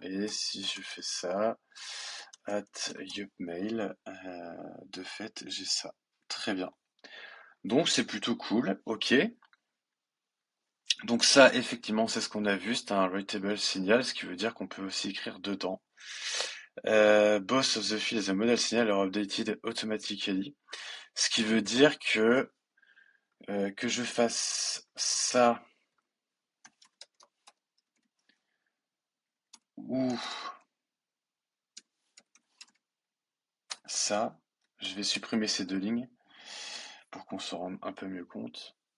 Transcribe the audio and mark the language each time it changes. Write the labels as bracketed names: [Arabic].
[French] Et si je fais ça, at Yupmail, de fait, j'ai ça. Très bien. Donc c'est plutôt cool, ok. Donc ça, effectivement, c'est ce qu'on a vu, c'est un writable signal, ce qui veut dire qu'on peut aussi écrire dedans. [English] Both of the fields and model signal are updated automatically. [French] Ce qui veut dire que je fasse ça ou ça. Je vais supprimer ces deux lignes pour qu'on se rende un peu mieux compte.